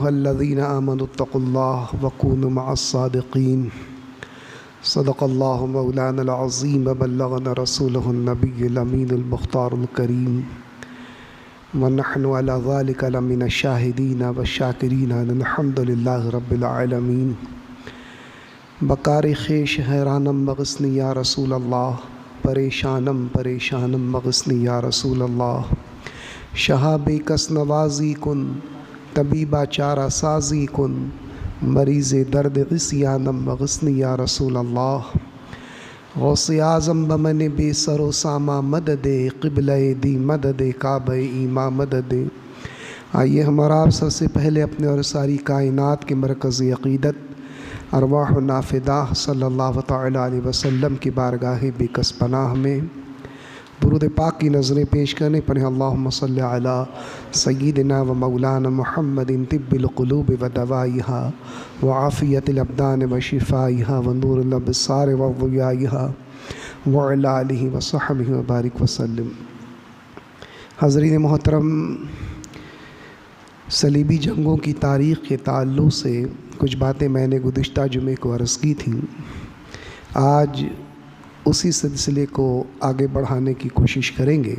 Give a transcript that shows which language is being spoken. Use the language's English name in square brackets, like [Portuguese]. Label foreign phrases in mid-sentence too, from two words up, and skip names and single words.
[Arabic] الذین آمنوا اتقوا اللہ وکونوا مع الصادقین صدق اللہ مولانا العظیم بلغنا رسولہ النبی الامین المختار الکریم ونحن على ذلك لمن الشاہدین والشاکرین الحمد للہ رب العالمین [Persian] بکار خیش حیرانم [Arabic] مغثنی یا رسول اللہ [Persian] پریشانم پریشانم [Arabic] مغثنی یا رسول اللہ [Persian] شہاب کس نوازی کن طبیبہ چارہ سازی کن مریض درد عصیانم [Arabic] مغثنی یا رسول اللہ [Persian] غوث اعظم بمن بے سر و ساما مدد قبلہ دی مدد کعبہ ایما مدد۔ [Urdu] آئیے ہمارا آپ سب سے پہلے اپنے اور ساری کائنات کے مرکزی عقیدت ارواح نافدہ [Arabic] صلی اللہ تعالیٰ علیہ وسلم [Urdu] کی بارگاہ بے کس پناہ میں درود پاک کی نظریں پیش کرنے پڑھیں [Arabic] اللہم صلی علی سیدنا و مولانا محمد طب القلوب و دوائیہا وعافیت الابدان و شفائیہا و نور الابصار و ضیائیہا وعلی آلہ و صحبہ و بارک وسلم۔ [Urdu] حضرین محترم، صلیبی جنگوں کی تاریخ کے تعلق سے کچھ باتیں میں نے گزشتہ جمعے کو عرض کی تھیں۔ آج اسی سلسلے کو آگے بڑھانے کی کوشش کریں گے۔